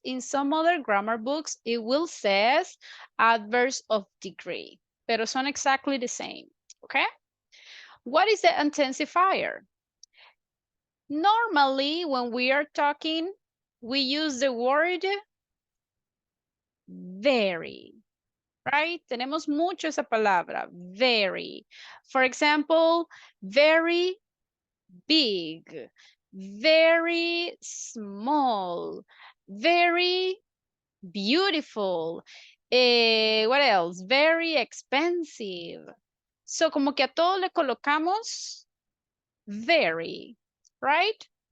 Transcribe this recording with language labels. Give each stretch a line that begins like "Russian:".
English: In some other grammar books, it will says adverbs of degree,
Spanish: pero son
English: exactly the same, okay? What is the intensifier? Normally, when we are talking, we use the word very, right?
Spanish: Tenemos mucho esa palabra, very.
English: For example, very big, very small, very beautiful. What else? Very expensive.
Spanish: So, como que a todo le colocamos very, right?